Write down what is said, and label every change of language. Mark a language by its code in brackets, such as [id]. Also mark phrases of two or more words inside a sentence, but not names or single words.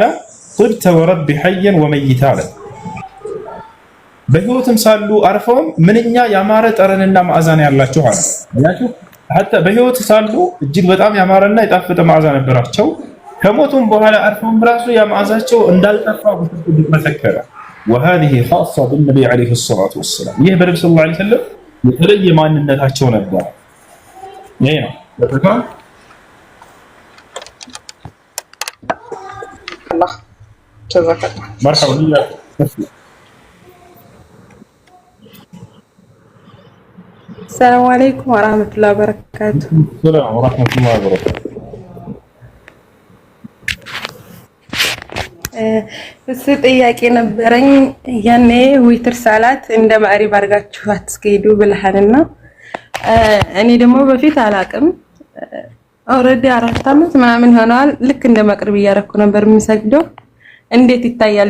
[ar] طبت وربي حيا وميتا [am] አለ። በህይወትም ሳሉ አርፈውም ምንኛ ያማረ ጠረንና ማዕዛን ያላቸው አለ። ያችሁ ሐታ በህይወት ሳሉ እጅግ በጣም ያማረና የጣፈጠ መዓዛ ነበራቸው። ከሞቱም በኋላ አርፈውም ራሱ ያ መዓዛቸው እንዳልጠፋ መሰከረ። [ar] وهذه خاصة بالنبي عليه الصلاة والسلام [am] ይህ በነብዩ [ar] صلى الله عليه وسلم [am] የተለየ ማንነታቸው ነበር። ይሄ ነው በተካም [ar] الله جزاك الله. مرحبا بك. السلام عليكم ورحمة الله وبركاته. السلام ورحمة الله وبركاته. [am] እሱ ጥያቄ ነበረኝ። ያኔ ዊትር ሰላት እንደ ማዕሪብ አድርጋችሁ አትስገዱ ብለሃልና እኔ ደግሞ በፊት አላቅም ኦልሬዲ 4 ዓመት ምናምን ሆኗል። ልክ እንደ መቅሪብ እያደረኩ ነበር የሚሰግደው። እንዴት ይታያል?